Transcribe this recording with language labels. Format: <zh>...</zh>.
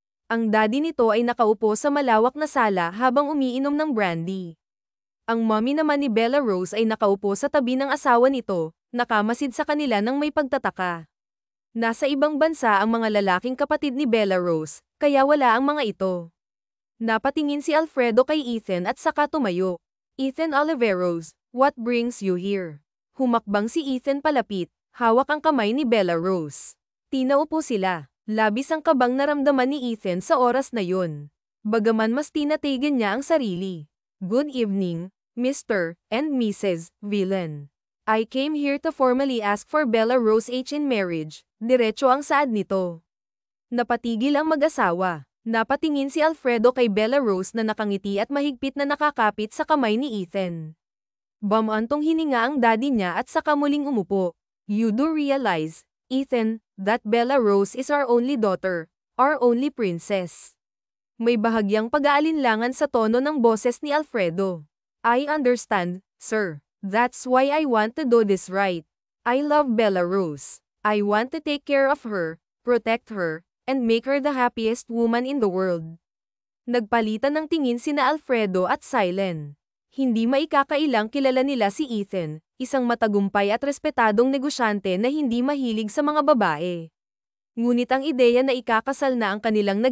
<tl>Ang daddy nito ay nakaupo sa malawak na sala habang umiinom ng brandy. Ang mommy naman ni Bella Rose ay nakaupo sa tabi ng asawa nito, nakamasid sa kanila ng may pagtataka. Nasa ibang bansa ang mga lalaking kapatid ni Bella Rose, kaya wala ang mga ito. Napatingin si Alfredo kay Ethan at saka tumayo.</tl> <en>Ethan Oliveros, what brings you here?</en> <tl>Humakbang si Ethan palapit, hawak ang kamay ni Bella Rose. Tinaupo sila. Labis ang kabang naramdaman ni Ethan sa oras na yun. Bagaman mas tinatigan niya ang sarili.</tl> <en>Good evening, Mr. and Mrs. Villain. I came here to formally ask for Bella Rose H in marriage.</en> <tl>Diretso ang saad nito. Napatigil ang mag-asawa. Napatingin si Alfredo kay Bella Rose na nakangiti at mahigpit na nakakapit sa kamay ni Ethan. Bumantong hininga ang daddy niya at saka muling umupo.</tl> <en>You do realize, Ethan, that Bella Rose is our only daughter, our only princess.</en> <tl>May bahagyang pag-aalinlangan sa tono ng boses ni Alfredo.</tl> <en>I understand, sir. That's why I want to do this right. I love Bella Rose. I want to take care of her, protect her, and make her the happiest woman in the world.</en> <tl>Nagpalitan ng tingin sina Alfredo at Silen. Hindi maikakailang kilala nila si Ethan, isang matagumpay at respetadong negosyante na hindi mahilig sa mga babae. Ngunit ang ideya na ikakasal na ang kanilang</tl>